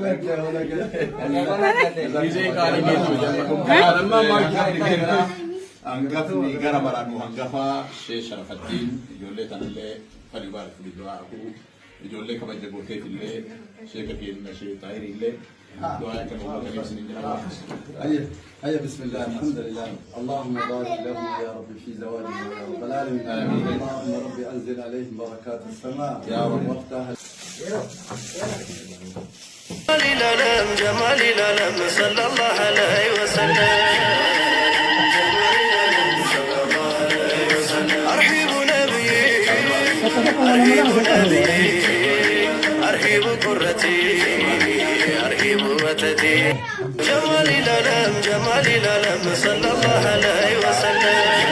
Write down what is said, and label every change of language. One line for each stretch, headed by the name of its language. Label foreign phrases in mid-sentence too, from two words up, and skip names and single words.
Oromo: Rizee qaalii geessu jedhama. Hangafni gara maraanu hangafa Sheekh Sharafattiin ijoollee tanallee fadhi baaratu du'aaku ijoollee kabaja gooteetillee sheeka keenya Sheekh Taahir illee du'aa kan uummata ibsin jedhama.
Arabic: هيا بسم الله الحمد لله اللهم بارك لهم يا رب في زواجهم يا رب العالمين امين اللهم رب انزل عليهم بركات السماء يا رب وافتح جمال العالم صلى الله عليه وسلم أرحب نبي أرحب نبي أرحب قرتي أرحب وتدي جمال العالم صلى الله عليه وسلم